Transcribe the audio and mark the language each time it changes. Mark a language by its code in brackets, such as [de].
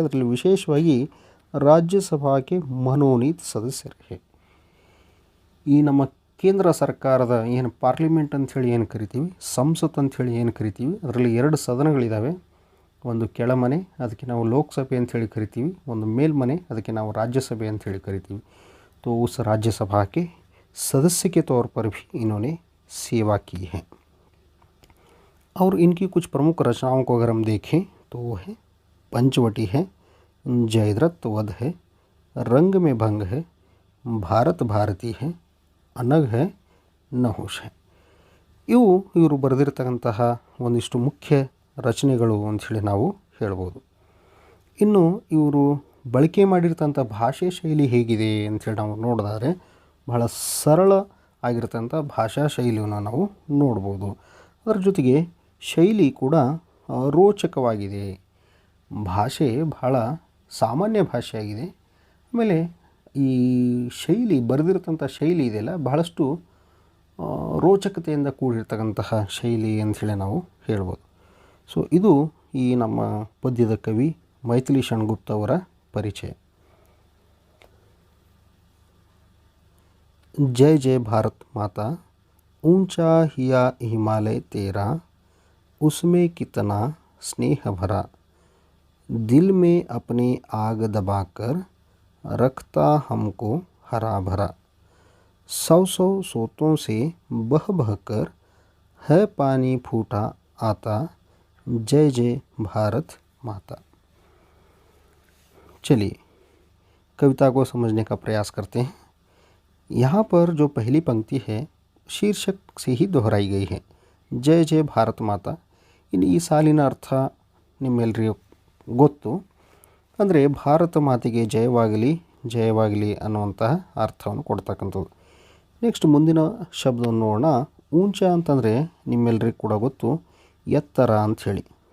[kn] ಅದರಲ್ಲಿ ವಿಶೇಷವಾಗಿ ರಾಜ್ಯಸಭಾಕ್ಕೆ ಮನೋನೀತ ಸದಸ್ಯರೇ. ಈ ನಮ್ಮ ಕೇಂದ್ರ ಸರ್ಕಾರದ ಏನು ಪಾರ್ಲಿಮೆಂಟ್ ಅಂಥೇಳಿ ಏನು ಕರಿತೀವಿ, ಸಂಸತ್ ಅಂಥೇಳಿ ಏನು ಕರಿತೀವಿ, ಅದರಲ್ಲಿ 2 ಸದನಗಳಿದ್ದಾವೆ. ಒಂದು ಕೆಳಮನೆ, ಅದಕ್ಕೆ ನಾವು ಲೋಕಸಭೆ ಅಂಥೇಳಿ ಕರಿತೀವಿ. ಒಂದು ಮೇಲ್ಮನೆ, ಅದಕ್ಕೆ ನಾವು राज्यसभा अंथेली करीतीವಿ. [hi] तो उस राज्यसभा के सदस्य के तौर पर भी इन्होंने सेवा की है. और इनकी कुछ प्रमुख रचनाओं को अगर हम देखें तो वो है पंचवटी है, जयद्रथ वध है, रंग में भंग है, भारत भारती है, अनग है, नहुष है. [kn] ಇವರು ಬರೆದಿರತಕ್ಕಂತಹ ಒಂದಿಷ್ಟು ಮುಖ್ಯ ರಚನೆಗಳು ಅಂಥೇಳಿ ನಾವು ಹೇಳ್ಬೋದು. ಇನ್ನು ಇವರು ಬಳಕೆ ಮಾಡಿರ್ತಂಥ ಭಾಷೆ ಶೈಲಿ ಹೇಗಿದೆ ಅಂಥೇಳಿ ನಾವು ನೋಡಿದ್ರೆ ಬಹಳ ಸರಳ ಆಗಿರ್ತಂಥ ಭಾಷಾ ಶೈಲಿಯನ್ನು ನಾವು ನೋಡ್ಬೋದು. ಅದರ ಜೊತೆಗೆ ಶೈಲಿ ಕೂಡ ರೋಚಕವಾಗಿದೆ. ಭಾಷೆ ಬಹಳ ಸಾಮಾನ್ಯ ಭಾಷೆಯಾಗಿದೆ. ಆಮೇಲೆ ಈ ಶೈಲಿ ಬರೆದಿರ್ತಂಥ ಶೈಲಿ ಇದೆಯಲ್ಲ ಬಹಳಷ್ಟು ರೋಚಕತೆಯಿಂದ ಕೂಡಿರ್ತಕ್ಕಂತಹ ಶೈಲಿ ಅಂಥೇಳಿ ನಾವು ಹೇಳ್ಬೋದು. ಸೊ ಇದು ಈ ನಮ್ಮ ಪದ್ಯದ ಕವಿ ಮೈಥಿಲಿ ಶಣ್ಗುಪ್ತ ಅವರ ಪರಿಚಯ. [hi] जय जय भारत माता, ऊंचा हिया हिमालय तेरा, उसमें कितना स्नेह भरा, दिल में अपने आग दबाकर रखता हमको हरा भरा, सौ सौ सोतों से बह बह कर है पानी फूटा आता, जय जय भारत माता. चलिए कविता को समझने का प्रयास करते हैं. यहाँ पर जो पहली पंक्ति है शीर्षक से ही दोहराई गई है, जय जय भारत माता. [kn] ಇನ್ನು ಈ ಸಾಲಿನ ಅರ್ಥ ನಿಮ್ಮೆಲ್ಲರಿಗೂ ಗೊತ್ತು. ಅಂದರೆ ಭಾರತ ಮಾತೆಗೆ ಜಯವಾಗಲಿ ಜಯವಾಗಲಿ ಅನ್ನುವಂತಹ ಅರ್ಥವನ್ನು ಕೊಡ್ತಕ್ಕಂಥದ್ದು. ನೆಕ್ಸ್ಟ್ ಮುಂದಿನ ಶಬ್ದವನ್ನು ನೋಡೋಣ. ಊಂಚ ಅಂತಂದರೆ ನಿಮ್ಮೆಲ್ಲರಿಗೂ ಕೂಡ ಗೊತ್ತು, ಎತ್ತರ ಅಂಥೇಳಿ.